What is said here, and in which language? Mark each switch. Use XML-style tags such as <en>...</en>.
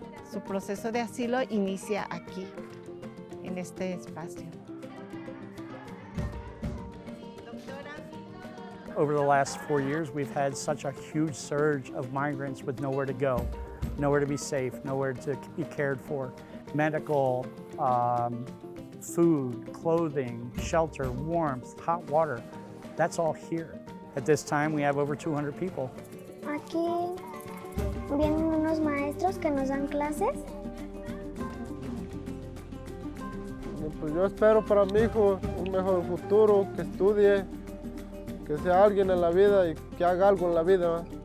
<es>Su proceso de asilo inicia aquí, en este espacio.</es> <en>Over the last 4 years, we've had such a huge surge of migrants with nowhere to go, nowhere to be safe, nowhere to be cared for. Medical, food, clothing, shelter, warmth, hot water, that's all here. At this time, we have over 200 people.</en> <es>Aquí vienen unos maestros que nos dan clases. Pues yo espero para mi hijo un mejor futuro, que estudie, que sea alguien en la vida y que haga algo en la vida.</es>